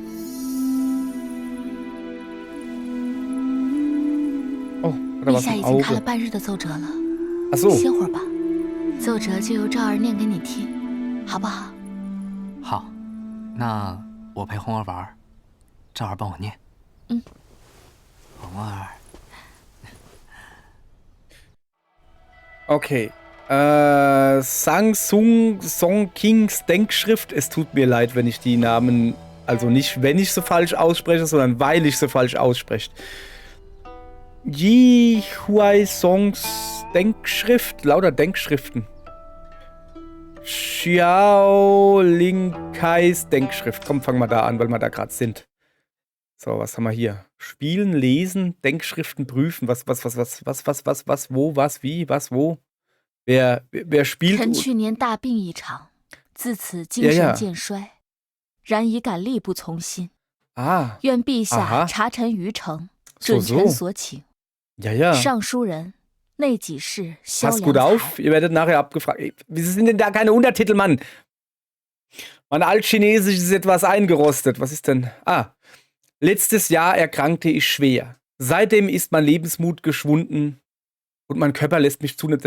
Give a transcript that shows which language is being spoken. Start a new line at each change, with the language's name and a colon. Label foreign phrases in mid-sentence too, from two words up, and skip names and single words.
German: Oh, hat er
Chinese: 陛
German: was
Chinese: 下
German: im
Chinese: 已经看了
German: Auge?
Chinese: 半日的奏折了，
German: Ach so.
Chinese: 歇会儿吧。奏折就由昭儿念给你听，好不好？好，那我陪红儿玩，昭儿帮我念。红儿。
German: Okay. Sang Song Kings Denkschrift. Es tut mir leid, wenn ich die Namen, also nicht, wenn ich sie falsch ausspreche, sondern weil ich sie falsch ausspreche. Yi Huai Songs Denkschrift, lauter Denkschriften. Xiao Ling Kais Denkschrift. Komm, fangen wir da an, weil wir da gerade sind. So, was haben wir hier? Spielen, lesen, Denkschriften prüfen. Was, wo, was, wie, was, wo? Wer
Chinese: 臣
German: spielt?
Chinese: 去年大病一场，自此精神渐衰，然已感力不从心。 Ah, 愿陛下 Aha 查臣于诚，
German: So,
Chinese: 准
German: so
Chinese: 臣所请。
German: ja, ja.
Chinese: 尚书人内给事萧
German: Passt gut
Chinese: 阳
German: auf,
Chinese: 才，
German: ihr werdet nachher abgefragt. Wieso sind denn da keine Untertitel, Mann? Mein Altchinesisch ist etwas eingerostet. Was ist denn? Ah, letztes Jahr erkrankte ich schwer. Seitdem ist mein Lebensmut geschwunden und mein Körper lässt mich zunehmen.